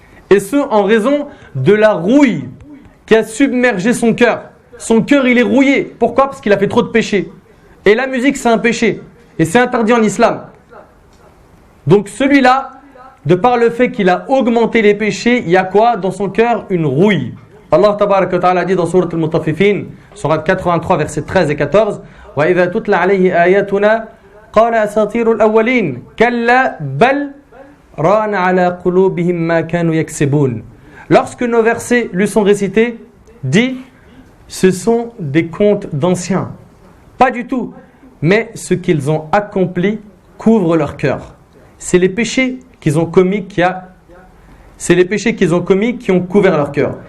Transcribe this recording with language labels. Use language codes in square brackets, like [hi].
[fr] Et ce, en raison de la rouille qui a submergé son cœur. Son cœur, il est rouillé. Pourquoi? Parce qu'il a fait trop de péchés. Et la musique, c'est un péché. Et c'est interdit en islam. Donc celui-là, de par le fait qu'il a augmenté les péchés, il y a quoi dans son cœur? Une rouille. Allah tabaraka wa ta'ala dit dans Sourate Al-Mutaffifin, Sourate 83, versets 13 et 14, [ar] وَإِذَا تُتْلَى عَلَيْهِ آيَاتُنَا قَالَ أَسَاطِيرُ الْأَوَّلِينَ كَلَّا بَلْ رَانَ عَلَى قُلُوبِهِمْ مَا كَانُوا يَكْسِبُونَ. [fr] Lorsque nos versets lui sont récités, dit, ce sont des contes d'anciens. Pas du tout. Mais ce qu'ils ont accompli couvre leur cœur. c'est les péchés qu'ils ont commis c'est les péchés qu'ils ont commis qui ont couvert leur cœur.